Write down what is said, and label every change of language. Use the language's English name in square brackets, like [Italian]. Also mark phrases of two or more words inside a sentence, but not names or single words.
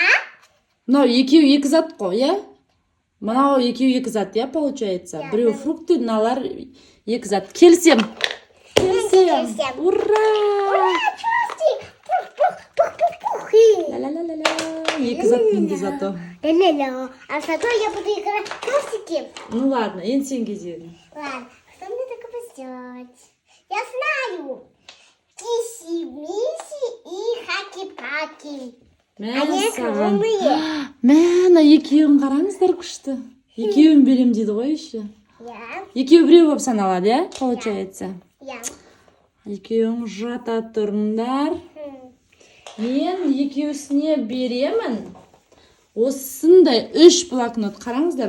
[Kazakh] Мынау екеуі екі зат қой, иә? Мынау екеуі екі зат, иә, получается? Біреу фрукты, мыналар екі зат. Келсем. Ура! Ла-ла-ла-ла-ла. Екі зат менде зато. Ля-ля-ля. [Russian] А зато я буду играть в костики. Ну ладно, [Kazakh] енді сен кезегің. [Russian] Ладно, что мне такое сделать? Я знаю. Киси-миси и хаки-паки. Они огромные. [Kazakh] Мәна, екеуін қараңыздар күшті. Екеуін берем дейді ғой еще. [Russian] Я. [Kazakh] Екеуі біреу болып саналады, иә? [Russian] Получается. Я. [Kazakh] Екеуің жата тұрыңдар. Мен екеуісіне беремін. Осындай 3 блокнот қараңыздар.